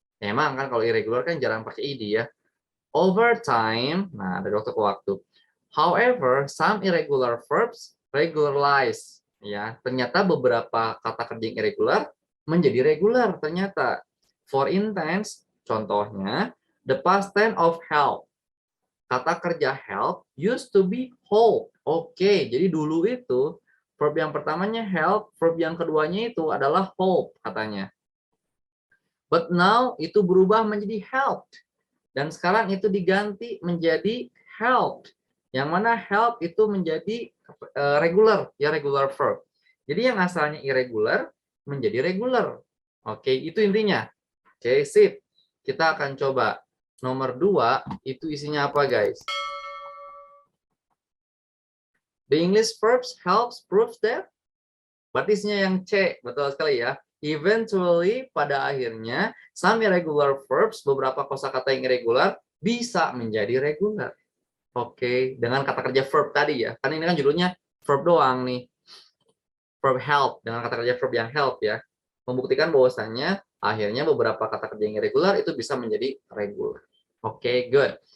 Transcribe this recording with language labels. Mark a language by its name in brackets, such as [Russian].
[Indonesian] Emang kan kalau irregular kan jarang pakai ed ya. [English] Over time, [Indonesian] nah dari waktu ke waktu. [English] However, some irregular verbs regularize. [Indonesian] Ya, ternyata beberapa kata kerja yang irregular menjadi regular ternyata. [English] For instance, [Indonesian] Contohnya, [English] the past tense of help. [Indonesian] Kata kerja [English] help used to be hold. [Indonesian] Oke, jadi dulu itu verb yang pertamanya help, verb yang keduanya itu adalah hold katanya. [English] But now [Indonesian] itu berubah menjadi helped. Dan sekarang itu diganti menjadi helped. Yang mana help itu menjadi regular, ya regular verb. Jadi yang asalnya irregular menjadi regular. Oke, itu intinya. Oke, sip. Kita akan coba. Nomor 2 itu isinya apa, guys? [English] The English verbs helps proves that. [Indonesian] Berarti isinya yang C, betul sekali ya. Eventually, pada akhirnya, [English] some irregular verbs, [Indonesian] beberapa kosakata yang irregular, bisa menjadi regular. Oke, dengan kata kerja verb tadi ya. Kan ini kan judulnya verb doang nih. Verb help, dengan kata kerja verb yang help ya. Membuktikan bahwasannya, akhirnya beberapa kata kerja yang irregular itu bisa menjadi regular. Oke, good.